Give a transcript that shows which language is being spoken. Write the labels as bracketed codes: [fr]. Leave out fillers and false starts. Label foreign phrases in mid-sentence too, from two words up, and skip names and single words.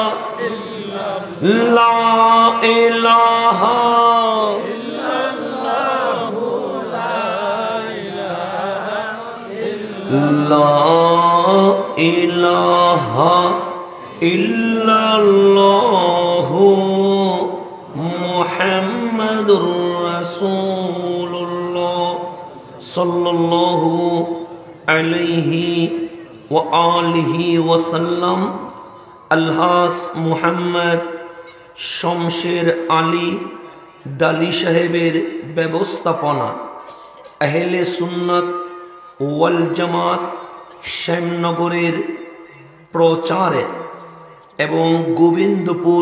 [ar] لا إله لا إله إلا الله محمد رسول الله صلى الله عليه وآله وسلم. [bn] আলহাস মুহাম্মদ শমশের আলী ডালি সাহেবের ব্যবস্থাপনা আহলে সুন্নাত ওয়াল জামাত শ্যামনগরের প্রচারে এবং গোবিন্দপুর